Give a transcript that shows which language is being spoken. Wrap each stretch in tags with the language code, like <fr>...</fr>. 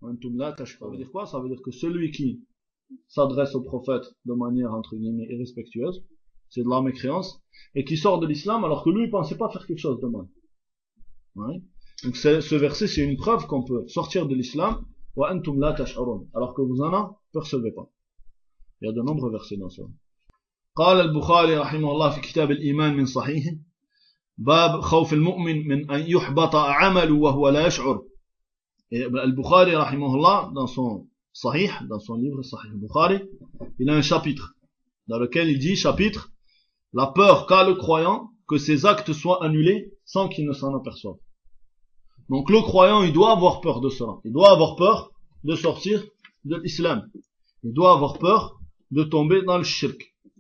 <fr>Antum la tashfa veut dire quoi? Ça veut dire que celui qui s'adresse au prophète de manière entre guillemets irrespectueuse, c'est de la mécréance, et qui sort de l'islam alors que lui il pensait pas faire quelque chose de mal. Oui. Donc ce verset c'est une preuve qu'on peut sortir de l'islam,</fr> <ar>wa antum la tash'urun,</ar> <fr>alors que vous en apercevez pas. Il y a de nombreux versets dans ce.</fr> <ar>قال البخاري رحمه الله في كتاب الإيمان من صحيح باب خوف المؤمن من أن يحبط عمله وهو لا يشعر. البخاري رحمه الله</ar> <fr>dans son صحيح dans son livre صحيح البخاري il a un chapitre dans lequel il dit chapitre la peur qu'a le croyant que ses actes soient annulés sans qu'il ne s'en aperçoive. Donc le croyant il doit avoir peur de cela, il doit avoir peur de sortir de l'islam, il doit avoir peur de tomber dans le shirk.</fr>